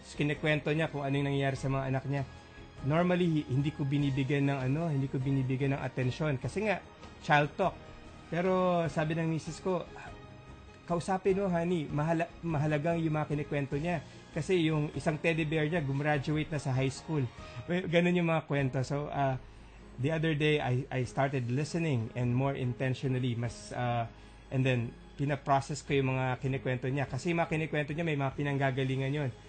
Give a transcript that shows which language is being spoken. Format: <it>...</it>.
<tl>Kinikwento niya kung ano yung nangyayari sa mga anak niya. Normally, hindi ko binibigyan ng atensyon kasi nga child talk. Pero sabi ng misis ko, kausapin mo, honey, mahalagang yung mga kinikwento niya. Kasi yung isang teddy bear niya, gumraduate na sa high school. Ganun yung mga kwento.</tl> <en>So, the other day, I started listening and more intentionally.</en> <tl>And then, pinaprocess ko yung mga kinikwento niya. Kasi yung mga kinikwento niya, may mga pinanggagalingan yun.</tl>